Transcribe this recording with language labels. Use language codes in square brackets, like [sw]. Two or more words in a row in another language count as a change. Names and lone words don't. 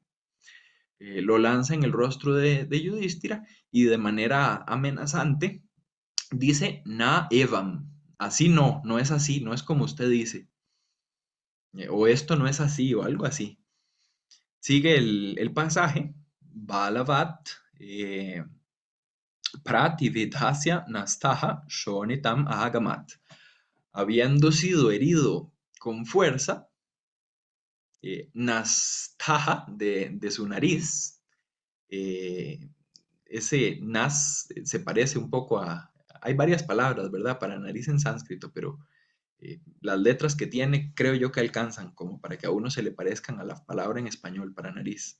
[es] Lo lanza en el rostro de Yudhishthira y de manera amenazante dice [sa] न एवम्. [es] Así no, no es así, no es como usted dice. O esto no es así, o algo así. Sigue el pasaje. [sa] बलवत् eh प्रतिविद्धस्य नस्तः शोणितम् अगमत्. [es] Habiendo sido herido con fuerza, nastaha de su nariz, eh, ese nas se parece un poco a... Hay varias palabras, ¿verdad? Para nariz en sánscrito, pero las letras que tiene creo yo que alcanzan como para que a uno se le parezcan a la palabra en español para nariz.